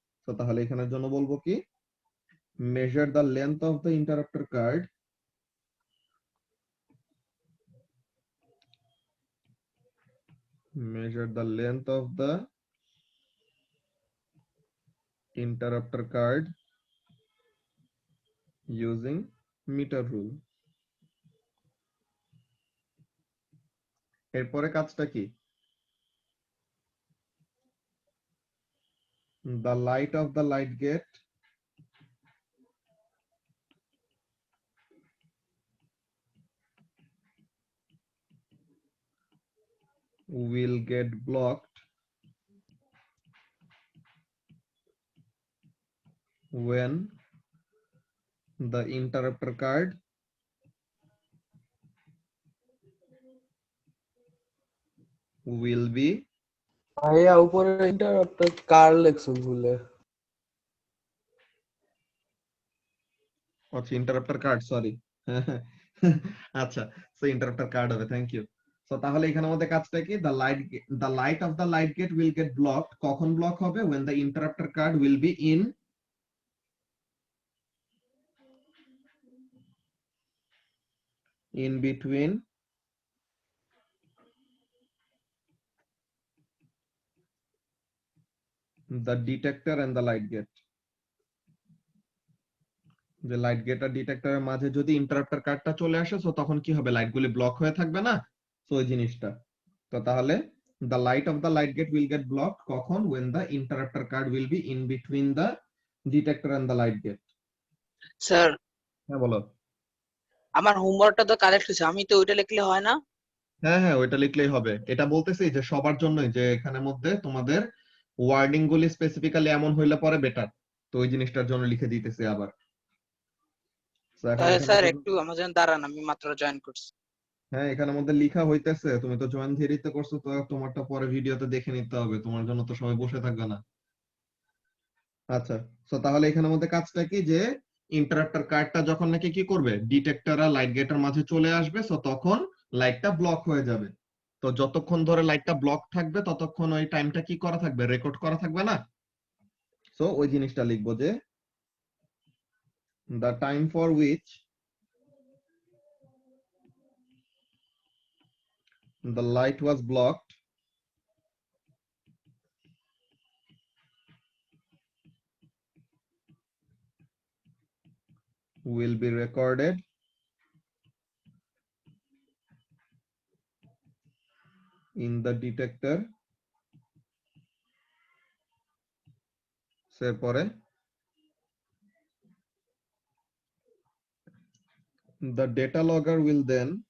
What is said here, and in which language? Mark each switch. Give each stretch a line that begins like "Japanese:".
Bangla: তো তাহলে এখানের জন্য বলবো কি, measure the length of the ইন্টারাপ্টার card,
English: measure the length of the interrupter card using meter rule.
Bangla: এরপরে কাজটা কি,
English: the light of the light gate will get blocked when the interrupter card will be,
Bangla: ভাইয়া উপরে ইন্টারাপ্টার কার লেখছো ভুলে। আচ্ছা ইন্টারাপ্টার card, sorry. আচ্ছা, so ইন্টারাপ্টার card হবে, thank you. So তাহলে এখানের মধ্যে কাজটা কি,
English: the light of the light gate will get blocked,
Bangla: কখন ব্লক হবে,
English: when the interrupter card will be in between the detector and the light gate।
Bangla: যে লাইট গেট আর ডিটেক্টরের মাঝে যদি ইন্টারাপ্টার কার্ডটা চলে আসে, সো তখন কি হবে, লাইটগুলি ব্লক হয়ে থাকবে না, সো ওই জিনিসটা। তো তাহলে
English: the light of the light gate will get blocked কখন, when the interrupter card will be in between the detector and the light gate।
Bangla: Sir, হ্যাঁ বলো। আমার হোমওয়ার্কটা তো কারেক্ট হয়েছে, আমি তো ওইটা লিখলে হয় না? হ্যাঁ হ্যাঁ, ওইটা লিখলেই হবে। এটা বলতেছি যে সবার জন্যই, যে এখানের মধ্যে তোমাদের ওয়ার্ডিং গুলি স্পেসিফিক্যালি এমন হইলে পরে বেটার, তো ওই জিনিসটার জন্য লিখে দিতেছি আবার। তো এখন তাহলে এখানে স্যার একটু আমার জন্য দাঁড়ান, আমি মাত্র জয়েন করছি। হ্যাঁ এখানের মধ্যে লিখা হইতেছে, তুমি তো জয়েন থিওরিতে করছো, তো তোমারটা পরে ভিডিওতে দেখে নিতে হবে, তোমার জন্য তো সবাই বসে থাকবে না। আচ্ছা, তো তাহলে এখানের মধ্যে কাজটা কি, যে ইন্টারাপ্টার কার্ডটা যখন নাকি কি করবে, ডিটেক্টর আর লাইট গেটের মাঝে চলে আসবে, সো তখন লাইটটা ব্লক হয়ে যাবে। তো যতক্ষণ ধরে লাইটটা ব্লক থাকবে ততক্ষণ ওই টাইমটা কি করা থাকবে, রেকর্ড করা থাকবে না। সো ওই জিনিসটা লিখবো যে
English: the time for which the light was blocked will be recorded in the detector সে পরে the data logger will then